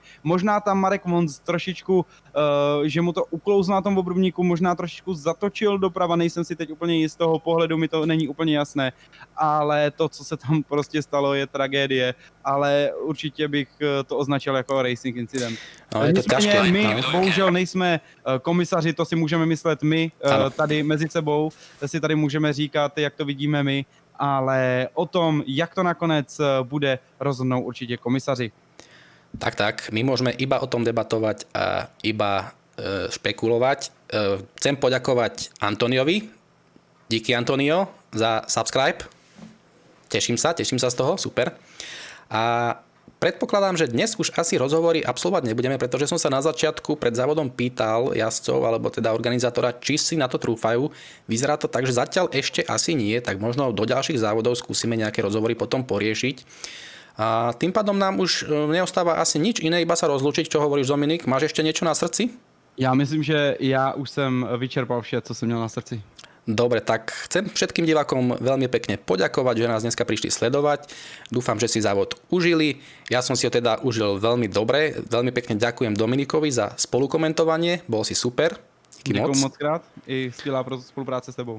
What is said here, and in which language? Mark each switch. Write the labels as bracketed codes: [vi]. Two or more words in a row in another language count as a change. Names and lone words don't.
[cs] Možná tam Marek Vonz trošičku, že mu to uklouzl na tom obrubníku, možná trošičku zatočil doprava, nejsem si teď úplně jist, z toho pohledu mi to není úplně jasné, ale to, co se tam prostě stalo, je tragédie, ale určitě bych to označil jako [en] racing incident. [sk] No, je to ťažké. [cs] My bohužel nejsme komisaři, to si můžeme myslet my tady mezi sebou, si tady můžeme říkat, jak to vidíme my, ale o tom, jak to nakonec bude, rozhodnou určitě komisaři. [sk] Tak, my môžeme iba o tom debatovať a iba špekulovať. Chcem poďakovať Antoniovi. Díky, Antonio, za subscribe. Teším sa z toho, super. A predpokladám, že dnes už asi rozhovory absolvovať nebudeme, pretože som sa na začiatku pred závodom pýtal jazdcov, alebo teda organizátora, či si na to trúfajú. Vyzerá to tak, že zatiaľ ešte asi nie, tak možno do ďalších závodov skúsime nejaké rozhovory potom poriešiť. A tým pádom nám už neostáva asi nič iné, iba sa rozlúčiť. Čo hovoríš, Dominik? Máš ešte niečo na srdci? [cs] Já myslím, že já už jsem vyčerpal vše, co jsem měl na srdci. [sk] Dobre, tak chcem všetkým divákom veľmi pekne poďakovať, že nás dneska prišli sledovať. Dúfam, že si závod užili. Ja som si ho teda užil veľmi dobre. Veľmi pekne ďakujem Dominikovi za spolukomentovanie. Bol si super. [cs] Děkuji moc krát. I skvělá spolupráce s tebou.